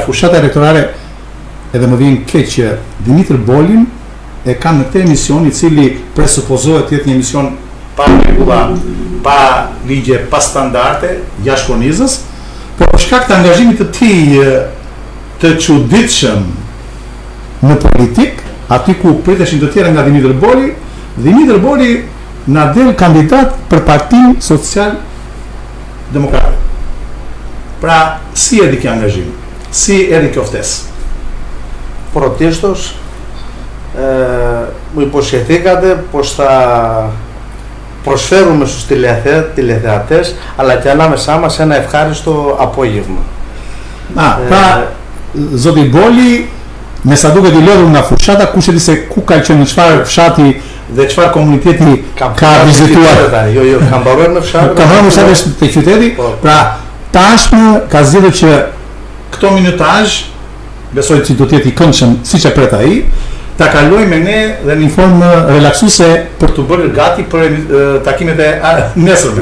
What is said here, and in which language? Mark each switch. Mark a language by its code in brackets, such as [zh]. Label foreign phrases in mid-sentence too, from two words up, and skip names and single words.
[sq] fushata elektorale edhe më vjen keq që Dimitër Bolin e kanë në këtë emision, i cili presupozohet të jetë një emision pa rregulla, pa ligje, pa standarde, jashkornizës, por për shkak të angazhimit të tij të çuditshëm në politik, aty ku priteshin të tjerë nga Dimitër Boli na del kandidat për Partinë Social Demokrate. Pra, si erdhi kjo angazhim? Si erdhi kjo ftesë? [el] Πρωτίστως, μου υποσχεθήκατε πως θα προσφέρουμε στους τηλεθεατές αλλά και ανάμεσά μας ένα ευχάριστο απόγευμα. [sq] Pra, zoti Boli, me sa duket I lodhur nga fushata, kush e di se ku ka qenë, në çfarë fshati dhe çfarë komuniteti ka vizituar. Jo, kam mbaruar në fshat. Ka mbaruar në fshat të qyteti. Pra, tashmë ka zgjedhur që këto minutazh, besoj që do të jetë I këndshëm siç e pret ai, ta kaloj me ne dhe në formë relaksuese për të bërë gati për takimet e nesërme.